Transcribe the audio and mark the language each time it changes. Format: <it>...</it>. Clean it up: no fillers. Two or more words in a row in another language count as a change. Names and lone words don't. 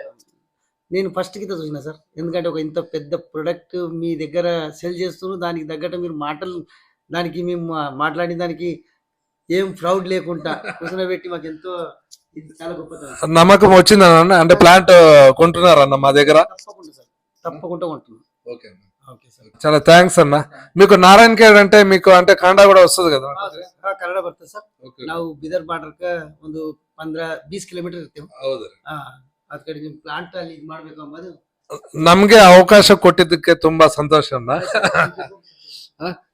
<te>నేను ఫస్ట్ కింద చూసిన సార్, ఎందుకంటే ఒక ఇంత పెద్ద ప్రొడక్ట్ మీ దగ్గర సెల్ చేస్తున్నారు, దానికి తగ్గట్టు మీరు మాటలు దానికి మేము మాట్లాడిన దానికి ఏం ఫ్రౌడ్ లేకుండా కూర్చోబెట్టి మాకు ఎంతో ఇది చాలా గొప్పతనం. నమ్మకం వచ్చిందన్న. అంటే ప్లాంట్ కొంటున్నారన్న మా దగ్గర? తప్పకుండా సార్, తప్పకుండా ఉంటున్నాం. ఓకే</te> <en>okay sir.</en> <te>చాలా థ్యాంక్స్ అన్న. మీకు నారాయణ ఖేడ్ అంటే మీకు అంటే కాండా కూడా వస్తుంది కదా?</te> <kn>ಕನ್ನಡ ಬರ್ತದೆ ಸರ್. ನಾವು ಬಿದರ್ ಬಾರ್ಡರ್ಕ ಒಂದು 15-20 ಕಿಲೋಮೀಟರ್ ಇರ್ತೀವಿ. ಅದ್ ಕಡೆ ನಿಮ್ ಪ್ಲಾಂಟ್ ಅಲ್ಲಿ ಇದ್ ಮಾಡ್ಬೇಕು ಅಂಬೋದು ನಮ್ಗೆ ಅವಕಾಶ ಕೊಟ್ಟಿದ್ದಕ್ಕೆ ತುಂಬಾ ಸಂತೋಷ ಅಣ್ಣ.</kn>